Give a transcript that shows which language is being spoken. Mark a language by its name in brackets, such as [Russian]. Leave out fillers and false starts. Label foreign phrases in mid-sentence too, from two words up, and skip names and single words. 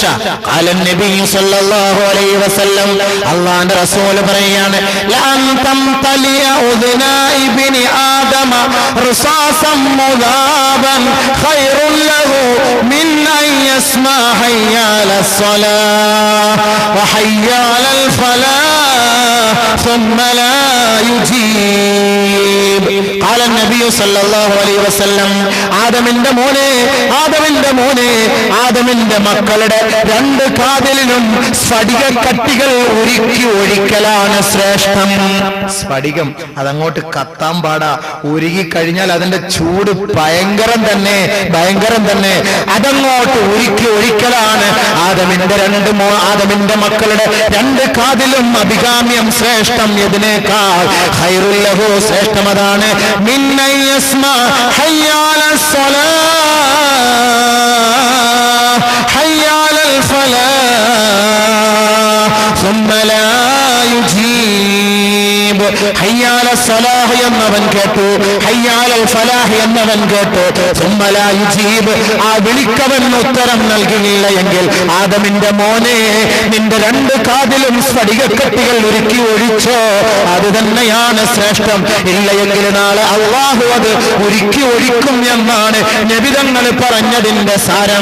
[Arabic] قال النبي صلى الله عليه وسلم, [Malayalam] അല്ലാഹുവിന്റെ റസൂൽ പറയാണ്, [Arabic] لأن تمتلئ أذنا ابن آدم رصاصا مذابا خير له من أن يسمع حي على الصلاة و حي على الفلاح ثم لا يجيب. قال النبي صلى الله عليه وسلم, [Malayalam] ആദമിന്റെ മോനെ ആദമിന്റെ മക്കളുടെ 2 കാതിലും സ്ഫടിക കട്ടികൾ ഉരുക്കി ഒഴിക്കലാണ് ശ്രേഷ്ഠം. സ്ഫടികം അതങ്ങോട്ട് കത്താൻ പാടാ, ഉരുകി കഴിഞ്ഞാൽ അതിന്റെ ചൂട് ഭയങ്കരം തന്നെ. അതങ്ങോട്ട് ഉരുക്കി ഒഴിക്കലാണ് ആദമിന്റെ മക്കളുടെ 2 കാതിലും അഭികാമ്യം, ശ്രേഷ്ഠം. ഇതിനേക്കാൾ [Arabic] خير له, [Malayalam] ശ്രേഷ്ഠം അതാണ്. [Arabic] من يسمع حي على الصلاة حي على الفلاح ثم لا يجيب. حي على الصلاة [Malayalam] എന്നവൻ കേട്ടു, [Arabic] حي على الفلاح [Malayalam] എന്നവൻ കേട്ടു, [Arabic] ثم لا يجيب, [Malayalam] ആ വിളിക്കവൻ ഉത്തരം നൽകുന്നില്ല എങ്കിൽ ആദമിന്റെ മോനെ, നിന്റെ 2 കാതിലും സ്ഫടികക്കട്ടികൾ ഉരുക്കി ഒഴിച്ചോ, അത് തന്നെയാണ് ശ്രേഷ്ഠം. ഇല്ലയെങ്കിൽ നാളെ അല്ലാഹു അത് ഉരുക്കി ഒഴിക്കും എന്നാണ് നബിതങ്ങൾ പറഞ്ഞതിന്റെ സാരം.